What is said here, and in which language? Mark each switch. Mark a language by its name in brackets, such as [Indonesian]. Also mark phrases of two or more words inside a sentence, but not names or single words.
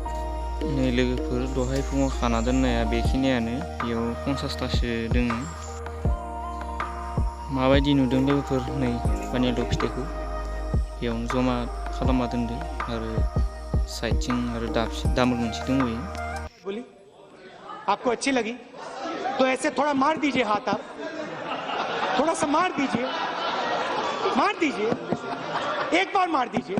[Bodo] नै लोगोफोर, दहाय फुङाव खाना दोननाया बेखिनियानो। बेयाव 50थासो दोङो। माबायदि नुदों लोगोफोर नै पानिलाव फिथाइखौ बेयावनो जमा खालामना दोनदो। आरो साइडथिं आरो दामोल मोनसे दंबोयो। [Hindi] बोली आपको अच्छी लगी तो ऐसे थोड़ा मार दीजिए हाथ, आप थोड़ा सा मार दीजिए, एक बार मार दीजिए।